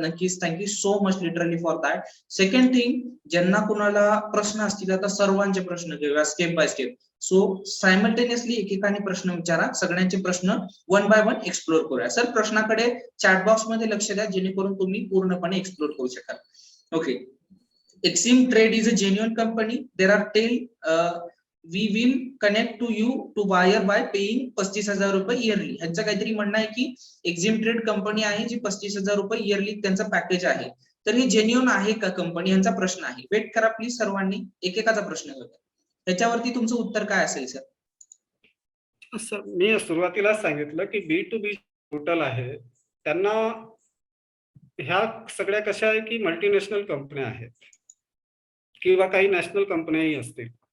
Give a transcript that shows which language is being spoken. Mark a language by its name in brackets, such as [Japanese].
[Marathi] नक्कीच [English] Thank you so much literally for that. Second thing, [Marathi] ज्यांना कुणाला प्रश्न असतील, आता सर्वांचे प्रश्न घेऊया step by step. So simultaneously एकेकाने प्रश्न विचारा, सगळ्यांचे प्रश्न वन बाय वन एक्सप्लोर करूया. सर प्रश्नाकडे चॅट बॉक्स मध्ये लक्ष द्या जेणेकरून तुम्ही पूर्णपणे एक्सप्लोर करू शकाल. Okay. [English] Exim Trade is a genuine company. There are we will connect to you to buyer by paying 35,000 रुपये yearly. [Marathi] ह्यांचं काहीतरी म्हणणं आहे की एक्झिम ट्रेड कंपनी आहे जी 35,000 रुपये इयरली त्यांचं पॅकेज आहे. तर हे जेन्युइन आहे का कंपनी, यांचा प्रश्न आहे. वेट करा प्लीज सर्वांनी, एकेकाचा प्रश्न घेऊया. त्याच्यावरती तुमचं उत्तर काय असेल सर? सर मी सुरुवातीला सांगितलं की B2B पोर्टल आहे, त्यांना ह्या सगळ्या कशा आहे की मल्टीनॅशनल कंपन्या आहेत किंवा काही नॅशनल कंपन्याही असतील.